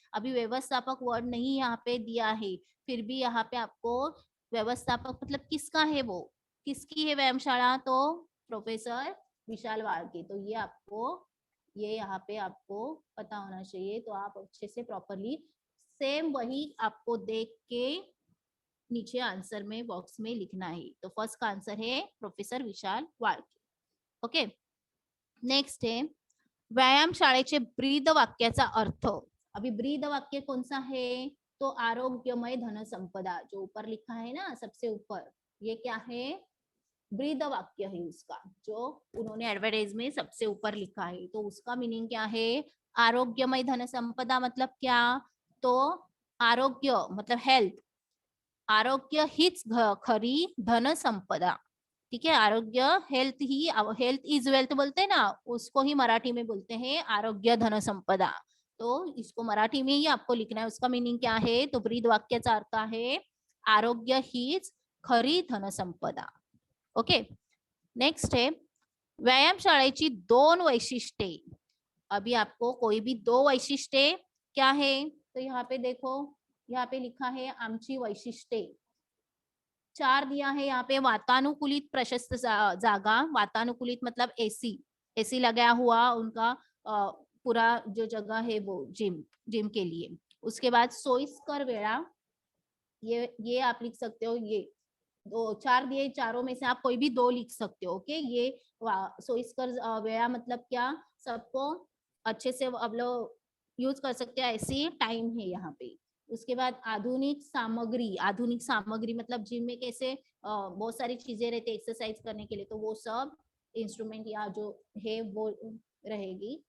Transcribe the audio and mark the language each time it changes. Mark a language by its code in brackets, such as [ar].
[hi] अभी व्यवस्थापक वर्ड नहीं यहाँ पे दिया है, फिर भी यहाँ पे आपको व्यवस्थापक मतलब किसका है वो, किसकी है व्यायामशाला? तो प्रोफेसर विशाल वाळके. तो ये यहाँ पे आपको पता होना चाहिए. तो आप अच्छे से प्रॉपरली सेम वही आपको देख के नीचे आंसर में बॉक्स में लिखना है. तो फर्स्ट का आंसर है प्रोफेसर विशाल वाळके. [mr] ओके, नेक्स्ट है व्यायाम शाळेचे ब्रीद वाक्याचा अर्थ. [hi] अभी ब्रीद वाक्य कौन सा है? तो आरोग्यमय धन संपदा, जो ऊपर लिखा है ना सबसे ऊपर, ये क्या है? ब्रीद वाक्य है उसका, जो उन्होंने एडवर्टाइज में सबसे ऊपर लिखा है. तो उसका मीनिंग क्या है? आरोग्यमय धन संपदा मतलब क्या? तो आरोग्य मतलब हेल्थ, [mr] आरोग्य हीच खरी धन संपदा. [hi] ठीक है, आरोग्य health he, [en] health is wealth [hi] बोलते हैं ना, उसको ही मराठी में बोलते हैं आरोग्य धन संपदा. तो इसको मराठी में ही आपको लिखना है. उसका मीनिंग क्या है? [mr] तो ब्रीद वाक्याचा अर्थ आहे आरोग्य हीच खरी धन संपदा. ओके, नेक्स्ट है व्यायामशाळेची 2 वैशिष्ट्ये. [hi] अभी आपको कोई भी 2 वैशिष्ट्ये क्या है? तो यहाँ पे देखो, यहाँ पे लिखा है [mr] आमची वैशिष्ट्ये. [hi] 4 दिया है यहाँ पे. [mr] वातानुकूलित प्रशस्त जागा, [hi] वातानुकूलित मतलब एसी, एसी लगाया हुआ उनका पूरा जो जगह है वो जिम के लिए. उसके बाद [mr] सोईस्कर वेळा, [hi] ये आप लिख सकते हो. ये 4 दिए, चारों में से आप कोई भी 2 लिख सकते हो. ओके, ये सोईस्कर वेळा मतलब क्या? सबको अच्छे से अब लोग यूज कर सकते हैं, ऐसी टाइम है यहाँ पे. उसके बाद आधुनिक सामग्री, आधुनिक सामग्री मतलब जिम में कैसे बहुत सारी चीजें रहती है एक्सरसाइज करने के लिए, तो वो सब इंस्ट्रूमेंट या जो है वो रहेगी.